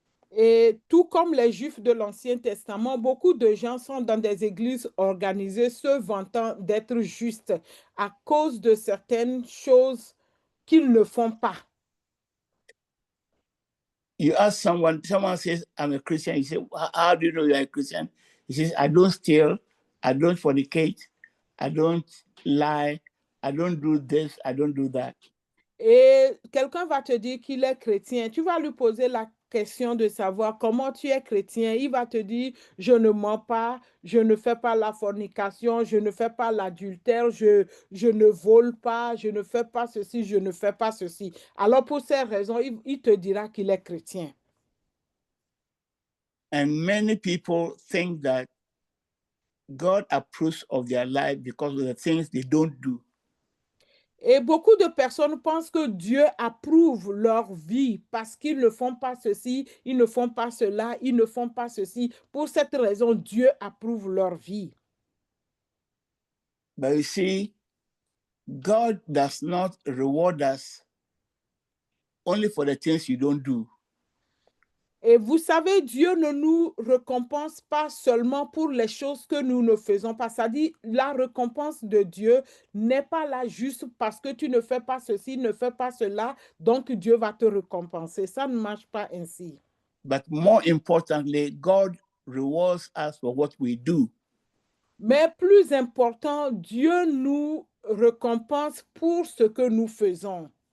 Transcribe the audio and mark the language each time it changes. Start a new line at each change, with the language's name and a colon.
French: Et tout comme les Juifs de l'Ancien Testament, beaucoup de gens sont dans des églises organisées se vantant d'être justes à cause de certaines choses qu'ils ne font pas.
English: You ask someone says, I'm a Christian. You say, how do you know you're a Christian? He says, I don't steal, I don't fornicate, I don't lie, I don't do this, I don't do that.
French: Et quelqu'un va te dire qu'il est chrétien. Tu vas lui poser la question de savoir comment tu es chrétien. Il va te dire, je ne mens pas, je ne fais pas la fornication, je ne fais pas l'adultère, je ne vole pas, je ne fais pas ceci, je ne fais pas ceci. Alors pour ces raisons, il te dira qu'il est chrétien.
English: And many people think that God approves of their life because of the things they don't do.
French: Et beaucoup de personnes pensent que Dieu approuve leur vie parce qu'ils ne font pas ceci, ils ne font pas cela, ils ne font pas ceci. Pour cette raison, Dieu approuve leur vie.
English: But you see, God does not reward us only for the things you don't do.
French: Et vous savez, Dieu ne nous récompense pas seulement pour les choses que nous ne faisons pas. Ça dit, la récompense de Dieu n'est pas là juste parce que tu ne fais pas ceci, ne fais pas cela, donc Dieu va te récompenser. Ça ne marche pas ainsi.
English: But more importantly, God rewards us for what we do.
French: Mais plus important, Dieu nous récompense pour ce que nous faisons.